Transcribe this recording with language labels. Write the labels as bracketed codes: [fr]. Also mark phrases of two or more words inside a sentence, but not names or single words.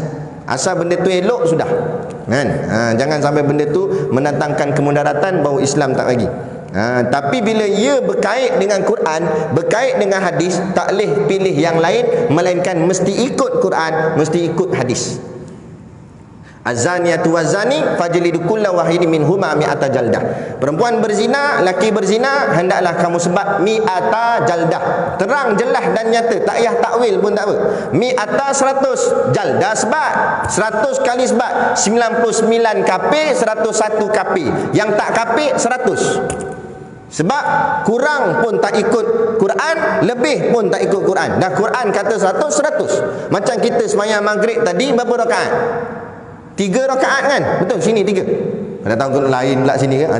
[ms] Asal benda tu elok sudah, kan? Jangan sampai benda tu mendatangkan kemudaratan, bahawa Islam tak bagi. Tapi bila ia berkait dengan Quran, berkait dengan hadis, tak boleh pilih yang lain, melainkan mesti ikut Quran, mesti ikut hadis. [ar] الزانية والزاني فاجلدوا كل واحد منهما مائة جلدة. [ms] Perempuan berzina, laki berzina, hendaklah kamu sebat [ar] مائة جلدة. [ms] Terang, jelas dan nyata, tak payah takwil pun tak apa. Mi'ata 100, jaldah sebat 100 kali sebat 99 kapir, 101 kapir. Yang tak kapir 100. Sebab kurang pun tak ikut Quran, lebih pun tak ikut Quran. Dah Quran kata 100, 100. Macam kita sembahyang maghrib tadi berapa rakaat? 3 rakaat kan? Betul, sini 3. Pada tahu lain pula sini ke?